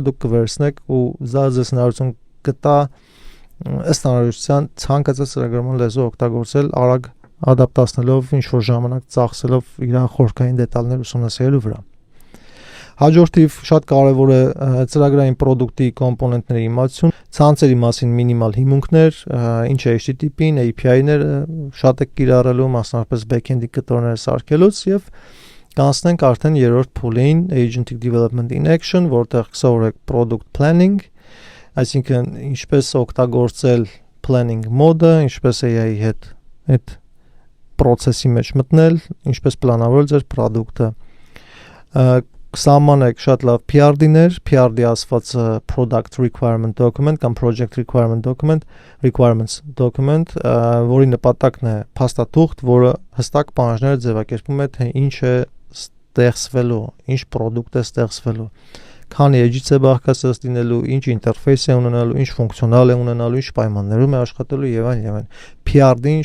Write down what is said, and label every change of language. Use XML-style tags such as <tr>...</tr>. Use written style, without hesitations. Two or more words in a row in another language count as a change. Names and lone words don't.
<hy>դուք կվերցնեք ու դա ձեզ հնարավորություն կտա ըստ անհրաժեշտության ցանկացած ծրագրավորման լեզու օգտագործել արագ ադապտացնելով, ինչ-որ ժամանակ ծախսելով իր խորքային դետալներ ուսումնասիրելու վրա։ Հաջորդիվ շատ կարևոր է ծրագրային պրոդուկտի կոմպոնենտների իմացություն, ցանցերի մասին մինիմալ հիմունքներ, ինչ է HTTP-ն, API-ները, շատ է կիրառելու, մասնավորապես back-end-ի կտորները սարքելուց եւ կանցնենք արդեն երրորդ փուլին,</hy> <en>Agentic Development in Action,</en> <hy>որտեղ կսովորեք</hy> <en>Product Planning,</en> <hy>այսինքն ինչպես օգտագործել planning մոդը, ինչպես AI-ի հետ այդ process-ի մեջ մտնել, ինչպես պլանավորել ձեր product-ը։ Սահմանեք շատ լավ PRD-ներ, PRD ասվածը</hy> <en>Product Requirement Document</en> <hy>կամ</hy> <en>Project Requirement Document, Requirements Document,</en> <hy>որի նպատակն է փաստաթուղթ, որը հստակ պահանջները ձևակերպում է, թե ինչ է ստեղծվելու, ինչ product է ստեղծվելու, քանի edge-ից է բաղկացած լինելու, ինչ interface է ունենալու, ինչ ֆունկցիոնալ է ունենալու, ինչ պայմաններում է աշխատելու եւ այլն։ PRD-ն</hy>